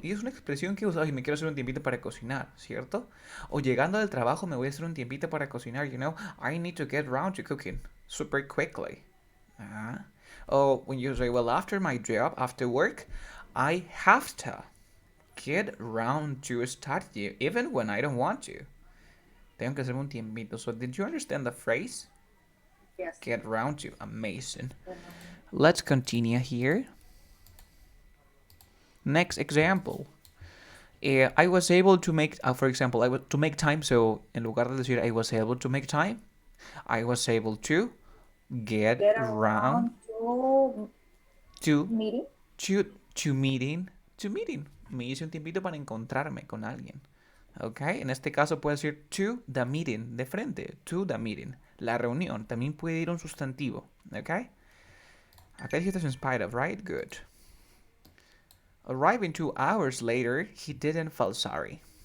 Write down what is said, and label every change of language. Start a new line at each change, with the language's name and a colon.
Spanish: Y es una expresión que usas y me quiero hacer un tiempito para cocinar, ¿cierto? O llegando del trabajo me voy a hacer un tiempito para cocinar,
English: I need to get around to cooking super quickly. Or when you say, well, after my job, after work, I have to. get round to study even when I don't want to.
Spanish: Tengo que hacerme un tiempito.
English: So did you understand the phrase? Yes. Get round to. Amazing. Let's continue here. Next example. I was able to make, for example, to make time. So
Spanish: en lugar de decir
English: I was able to make time, I was able to get round to to meeting. to meeting.
Spanish: Me hice un tiempito para encontrarme con alguien. ¿Ok? En este caso puede decir
English: to the meeting,
Spanish: de frente, to the meeting, la reunión. También puede ir un sustantivo.
English: ¿Ok?
Spanish: Acá dijiste
English: in spite of, right? Good. Arriving 2 hours later, he didn't feel sorry.